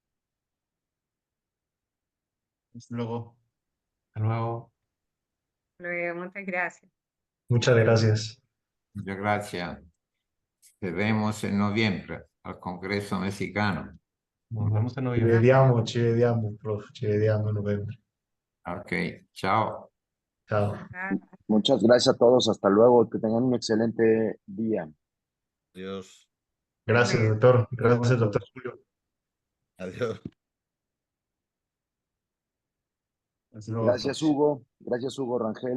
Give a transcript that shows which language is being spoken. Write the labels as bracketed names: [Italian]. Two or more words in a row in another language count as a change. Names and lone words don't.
[Spanish] Hasta luego. Hasta luego. Muchas gracias. Muchas gracias. Muchas gracias. Te vemos en noviembre al Congreso Mexicano. Nos vemos en [Italian] Ci [Spanish] noviembre. [Italian] vediamo, prof, ci vediamo a novembre. [Spanish] Ok, chao. [Italian] Ciao. [Spanish] Muchas gracias a todos. Hasta luego. Que tengan un excelente día. Adiós. Gracias, Bien. doctor. Gracias, doctor Julio. Adiós. Hasta luego, Gracias, doctores. Hugo. Gracias, Hugo Rangel.